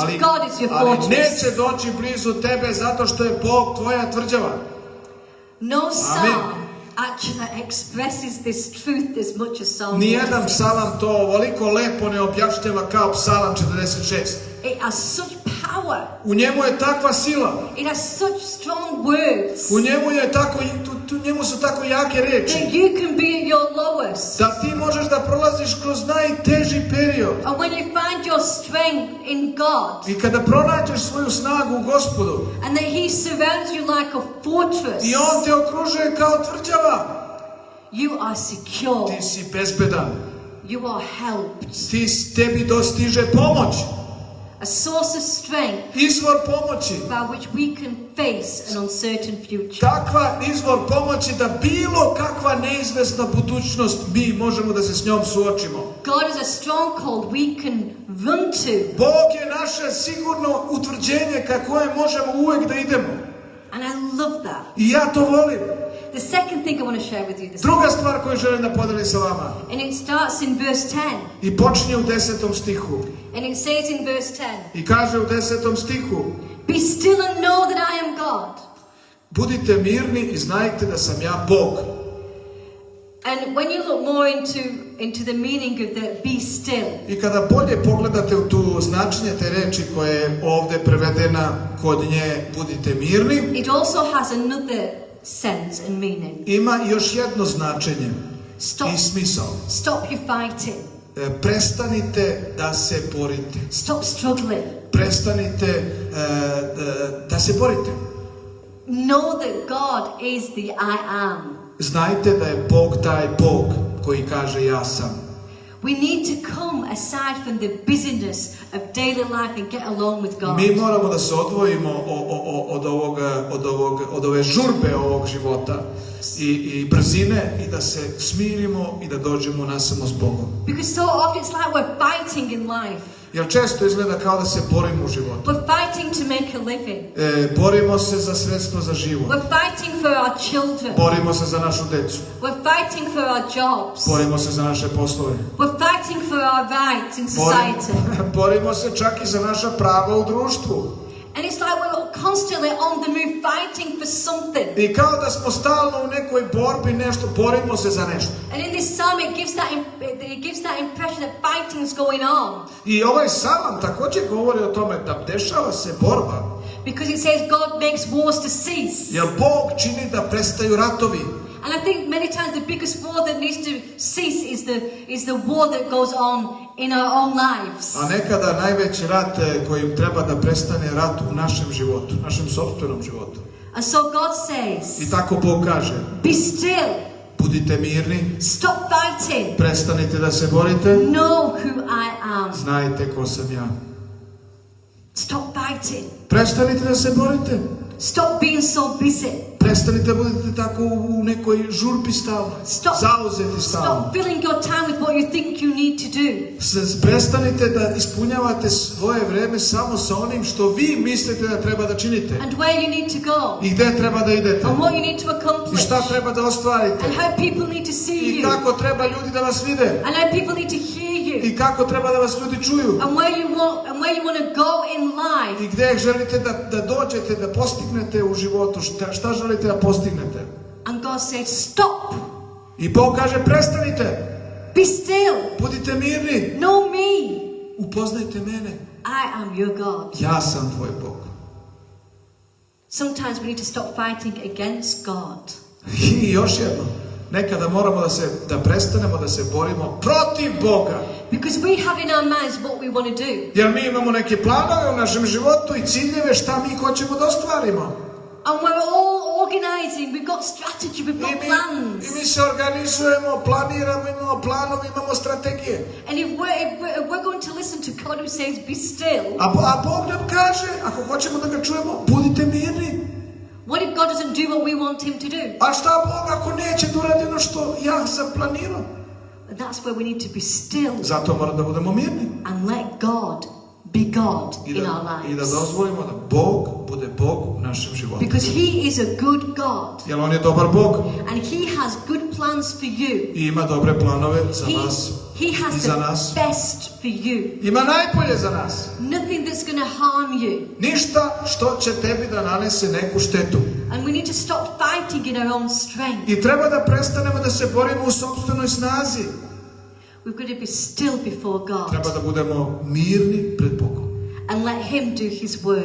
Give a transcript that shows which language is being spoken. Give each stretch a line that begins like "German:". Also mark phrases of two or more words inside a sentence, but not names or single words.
English: Ali, God is your ali fortress.
Serbian: neće doći blizu tebe zato što je Bog tvoja tvrđava.
English: No psalm actually expresses this truth as much as Psalm 1.
Serbian: Nijedan psalam to ovoliko lepo ne objašnjava kao psalam 46.
English: It has such power.
Serbian: U njemu je takva sila.
English: It has such strong words.
Serbian: U njemu je tako, njemu su tako jake reči.
English: That you can be at your lowest.
Serbian: Da ti možeš da prolaziš kroz najteži period.
English: And when you find your strength in God.
Serbian: I kada pronađeš svoju snagu u Gospodu.
English: And that He surrounds you like a fortress.
Serbian: I On te okružuje kao tvrđava.
English: You are secure.
Serbian: Ti si bezbedan.
English: You are helped.
Serbian: Tebi dostiže pomoć.
English: A source of strength
Serbian: Izvor pomoći.
English: by which we can face an uncertain future.
Serbian: Takva izvor pomoći da bilo kakva neizvesna budućnost mi možemo da se s njom suočimo.
English: God is a stronghold we can run to.
Serbian: Bog je naše sigurno utvrđenje ka kojem možemo uvek da idemo.
English: And I love that.
Serbian: I ja to volim.
English: The second thing I want to share with you this
Serbian: Druga stvar koju želim da podelim sa vama.
English: and it starts in verse 10.
Serbian: I počinje u 10. stihu.
English: And it says in verse 10,
Serbian: I kaže u 10. stihu.
English: be still and know that I am God.
Serbian: Budite mirni i znajte da sam ja Bog.
English: And when you look more into the meaning of the be still,
Serbian: I kada bolje pogledate u tu značenje te reči koje je ovdje prevedena kod nje budite mirni,
English: it also has another sense and meaning.
Serbian: ima još jedno značenje
English: Stop.
Serbian: i smisao.
English: Stop your fighting.
Serbian: Prestanite da se borite.
English: Stop struggling.
Serbian: Prestanite da se borite.
English: Know that God is the I am.
Serbian: Znajte da je Bog taj Bog koji kaže ja sam.
English: We need to come aside from the busyness of daily life and get along with God.
Serbian: Mi moramo da se odvojimo od ove žurbe ovog života i brzine i da se smirimo i da dođemo nasamo s Bogom.
English: Because so often it's like we're fighting in life.
Serbian: Jer često izgleda kao da se borimo u životu.
English: We're fighting to make a living.
Serbian: Borimo se za sredstvo za život.
English: We're fighting for our children.
Serbian: Borimo se za našu decu.
English: We're fighting for our jobs.
Serbian: Borimo se za naše poslove.
English: We're fighting for our rights in society.
Serbian: Borimo se čak i za naša prava u društvu.
English: And it's like we're constantly on the move fighting for something.
Serbian: I kao da smo stalno u nekoj borbi nešto, borimo se za nešto.
English: And in this psalm it gives that impression that fighting is going on.
Serbian: I ovaj psalam također govori o tome da dešava se borba.
English: Because it says God makes wars to cease.
Serbian: Jer Bog čini da prestaju ratovi.
English: And I think many times the biggest war that needs to cease is the war that goes on in our own lives.
Serbian: A nekada najveći rat kojim treba da prestane rat u našem životu, našem sopstvenom životu.
English: And so God says,
Serbian: I tako Bog kaže,
English: be still,
Serbian: budite mirni,
English: stop fighting,
Serbian: prestanite da se borite,
English: know who I am.
Serbian: znajte ko sam ja.
English: Stop fighting,
Serbian: Prestanite da se borite,
English: stop being so busy.
Serbian: prestanite budete tako u nekoj žurbi stalno, zauzeti stalno.
English: Stop filling your time with what you think you need to do.
Serbian: Prestanite da ispunjavate svoje vreme samo sa onim što vi mislite da treba da činite.
English: And where you need to go.
Serbian: I gde treba da idete.
English: And what you need to
Serbian: I
English: accomplish.
Serbian: šta treba da ostvarite.
English: And how people need to see
Serbian: I
English: you.
Serbian: kako treba ljudi da vas vide.
English: And how people need to hear you.
Serbian: I kako treba da vas ljudi čuju.
English: And where you want to go in life.
Serbian: I gde želite da dođete, da postignete u životu. Šta želite da postignete.
English: And God says, stop.
Serbian: I Bog kaže, prestanite.
English: Be still.
Serbian: Budite mirni.
English: Know me.
Serbian: Upoznajte mene.
English: I am your God.
Serbian: Ja sam tvoj Bog.
English: Sometimes we need to stop fighting against God.
Serbian: I još jedno. Nekada moramo da prestanemo da se borimo protiv Boga.
English: Because we have in our minds what we want to do.
Serbian: Jer mi imamo neke planove u našem životu i ciljeve šta mi hoćemo da ostvarimo.
English: And we're all organizing, we've got strategy, we've got plans.
Serbian: I mi se organizujemo, planiramo, imamo planove, imamo strategije.
English: And if we're going to listen to God who says, be still.
Serbian: A Bog nam kaže, ako hoćemo da ga čujemo, budite mirni.
English: What if God doesn't do what we want him to do?
Serbian: A šta Bog ako neće da uradi ono što ja sam planirao?
English: That's where we need to be still
Serbian: Zato moramo da budemo mirni.
English: and let God be God
Serbian: I
English: in our
Serbian: da
English: lives.
Serbian: dozvolimo da Bog bude Bog u našem životu.
English: Because He is a good God.
Serbian: Jer on je dobar Bog
English: And He has good plans for you.
Serbian: i ima dobre planove za vas
English: He
Serbian: i
English: has
Serbian: za
English: the
Serbian: nas.
English: best for you.
Serbian: Ima najbolje za nas.
English: Nothing that's going to harm you.
Serbian: Ništa što će tebi da nanese neku štetu.
English: And we need to stop fighting in our own strength.
Serbian: I treba da prestanemo da se borimo u sopstvenoj snazi.
English: We've got to be still before God
Serbian: Treba da budemo mirni pred Bogom.
English: and let Him do His work